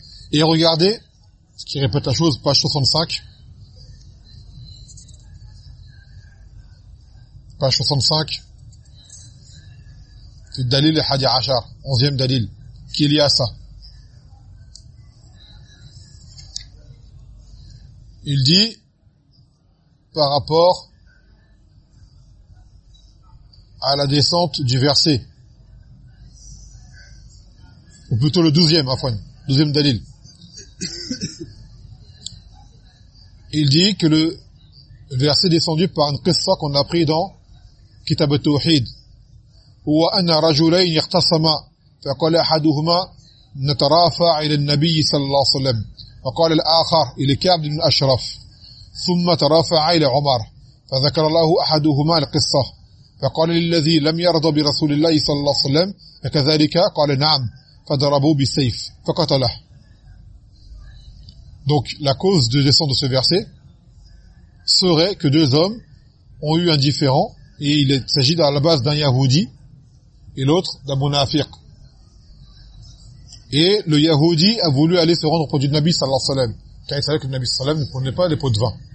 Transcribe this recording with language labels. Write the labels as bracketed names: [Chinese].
[French] Et regardez, ce qui répète la chose, page 65, page 65, c'est Dalil et Hadi Achar, 11e Dalil, qui est lié à ça. Il dit, par rapport à la descente du verset, ou plutôt le 12e, Afouane, 12e Dalil, il dit que le verset descendu par une qissa qu'on a pris dans كتاب التوحيد [Arabic] هو ان رجلين اختصما فقال احدهما نترافع الى النبي صلى الله عليه وسلم وقال الاخر الى كعب بن اشرف ثم ترافع الى عمر فذكر له احدهما القصه فقال للذي لم يرضى برسول الله صلى الله عليه وسلم كذلك قال نعم فضربوا بالسيف فقتله. [French] Donc la cause de descendre de ce verset serait que deux hommes ont eu un différend. Et il s'agit à la base d'un Yahoudi et l'autre d'un Munafiq. Et le Yahoudi a voulu aller se rendre auprès du Nabi sallallahu alayhi wa sallam, car il savait que le Nabi sallallahu alayhi wa sallam ne prenait pas les pots de vin.